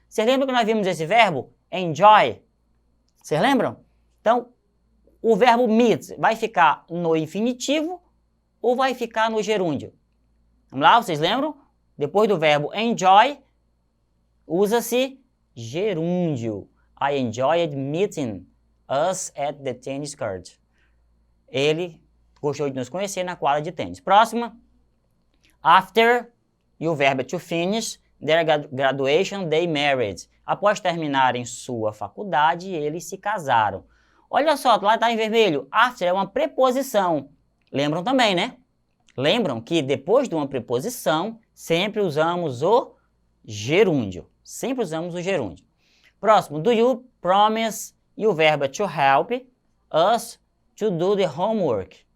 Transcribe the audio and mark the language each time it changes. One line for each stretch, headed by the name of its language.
Portuguese: Vocês lembram que nós vimos esse verbo? Enjoy. Vocês lembram? Então, o verbo meet vai ficar no infinitivo ou vai ficar no gerúndio? Vamos lá, vocês lembram? Depois do verbo enjoy, usa-se gerúndio.
English: I enjoyed meeting us at the tennis court.
Portuguese: Ele gostou de nos conhecer na quadra de tênis. Próxima.
English: After,
Portuguese: e o verbo é
English: to finish, their graduation, they married.
Portuguese: Após terminarem sua faculdade, eles se casaram. Olha só, lá está em vermelho. After é uma preposição. Lembram também, né? Lembram que depois de uma preposição, sempre usamos o gerúndio. Sempre usamos o gerúndio. Próximo.
English: Do you promise,
Portuguese: e o verbo é
English: to help us to do the homework.